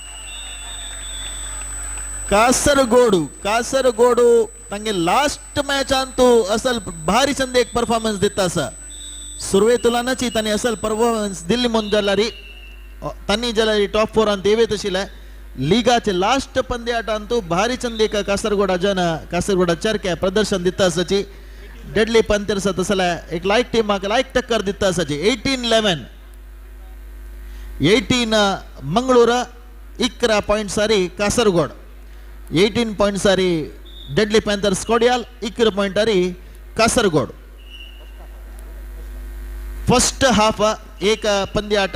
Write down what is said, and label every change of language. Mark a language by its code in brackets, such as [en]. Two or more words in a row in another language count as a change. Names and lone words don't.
[kok] कासरगोडू तांगे [en] last match [kok] तू असल भारी चंद एक परफॉर्मन्स दिता आसा सुरवेतुलानाची तांणी असल परफॉर्मन्स दिल्ली म्हणून जाल्यारी तांणी जाल्यारी [en] top 4 [kok] अंत येवेत आशिल्ले लीगाचे लास्ट पंद्याटान तू भारी चंद एक कासरगोडा चरक्या प्रदर्शन दिता आसाची डेडली पॅन्थर्स तसल्या एक लायक टीमाक लायक टक्कर दिता आसाची 18 मंगळूर 11 पॉइंट सारी कासरगोड 18 पॉइंट सारी डेडली पॅन्थर्स कोडियाल 11 पॉइंट सारी कासरगोड [en] first half [kok] एक पंद्याट